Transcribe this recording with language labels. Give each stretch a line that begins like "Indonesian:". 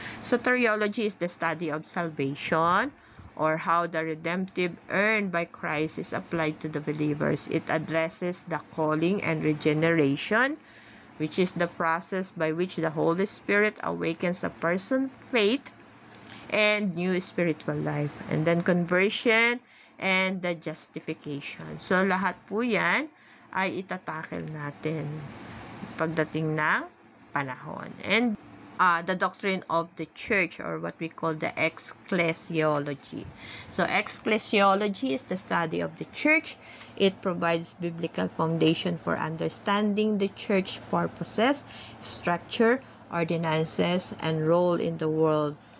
English: Soteriology is the study of salvation or how the redemptive earned by Christ is applied to the believers. It addresses the calling and regeneration, which is the process by which the Holy Spirit awakens a person's faith and new spiritual life. And then conversion and the justification.
Filipino: So, lahat po yan ay itatakel natin pagdating ng panahon.
English: And the doctrine of the church or what we call the ecclesiology. So, ecclesiology is the study of the church. It provides biblical foundation for understanding the church purposes, structure, ordinances, and role in the world.